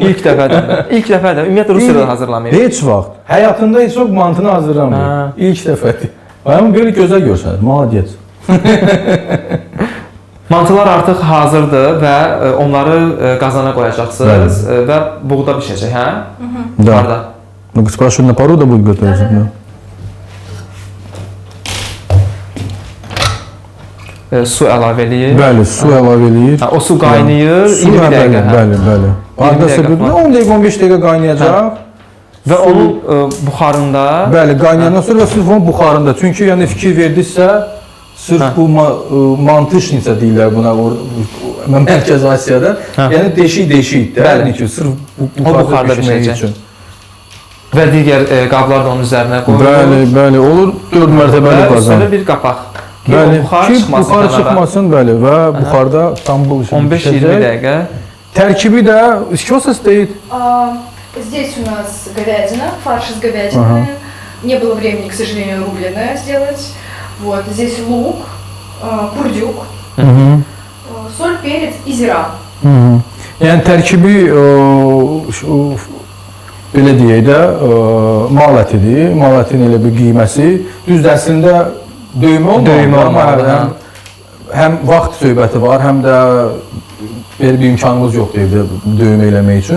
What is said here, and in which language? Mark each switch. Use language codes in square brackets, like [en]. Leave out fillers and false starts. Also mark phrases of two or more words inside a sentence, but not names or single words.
[az] İlk dəfədir. İlk dəfədir. Ümumiyyətlə Rusiyada hazırlamayıb. Heç vaxt. Həyatında heç vaxt mantını hazırlamayıb. İlk dəfədir. Amma belə gözəl görsənir. Maladyet. Mantılar artıq hazırdır və onları qazana qoyacaqsınız və buğda bişəcək, hə? [ru] Да. Ну, спрашиваю, на пару да будет готовиться? [az] Su əlavə eləyir. Bəli, su əlavə eləyir. O su qaynayır 20 dəqiqə. Bəli. Ardasa bir 10 dəqiqə, 15 dəqiqə qaynayacaq. Və onun buxarında... Bəli, qaynayandan sonra və sırf onun buxarında. Çünki yəni fikir verdinizsə, sırf bu mantışnica deyirlər buna Mərkəz Asiyada. Yəni deşik-deşikdir. Bəli ki, sırf buxarda bişəcək. və digər qablar da onun üzərinə qoyulur. Bəli, bəli, olur 4 mərtəbəli Və qazan. üstədə bir qapaq. Ki, Bəli, o buxar ki çıxmasın buxar kənara. çıxmasın, bəli və buxarda tam bu işin 15-20 dəqiqə. Tərkibi də [ru] что состоит? Здесь у нас говядина, фарш из говядины. Не было времени, к сожалению, рубленое сделать. Вот, здесь лук, курдюк, соль, перец и зира. [az] Yəni tərkibi belə deyək də mal ətidir. Mal ətin elə bir qiyməsi. Düzdür, əslində döymə olmalı. Həm vaxt söhbəti var, həm də belə bir imkanımız yoxdur evdə döymə eləmək üçün.